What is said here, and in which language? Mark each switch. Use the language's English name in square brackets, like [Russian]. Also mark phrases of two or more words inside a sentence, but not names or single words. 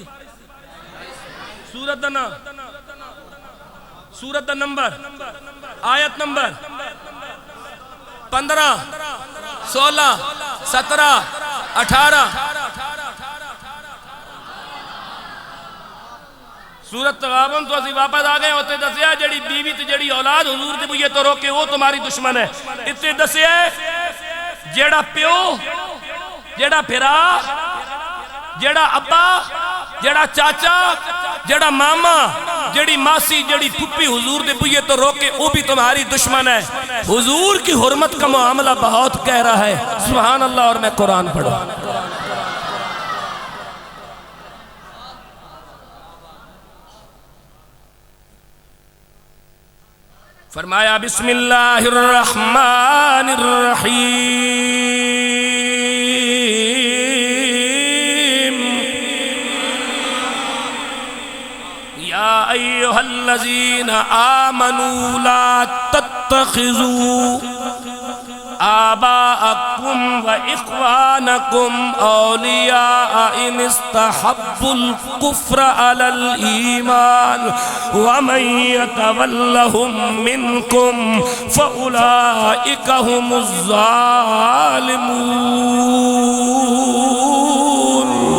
[Punjabi] سورت دا نام، سورت دا نمبر، آیت نمبر 15 16 17 18. سورت تغابن تو اسی واپس آگئے ہوتے دسیا جڑی بیوی تے جڑی اولاد حضور دے بوئے تو روکے [Urdu] وہ تمہاری دشمن ہے. [Punjabi] اتنے دسیا جڑا پیو، جڑا پھرا، جڑا ابا، جڑا چاچا، جڑا ماما، جڑی ماسی، جڑی پھپھی حضور دے بوئے تو روکے [Urdu] وہ بھی تمہاری دشمن ہے. حضور کی حرمت کا معاملہ بہت کہہ رہا ہے. [Arabic] سبحان اللہ. [Urdu] اور میں قرآن پڑھوں. فرمایا [Arabic] بسم اللہ الرحمن الرحیم یا ایہا الذین آمنوا لا تتخذوا آباءکم و اخوانکم اولیاء ان استحبوا الكفر علی الایمان ومن یتولہم منکم فاولئک هم الظالمون.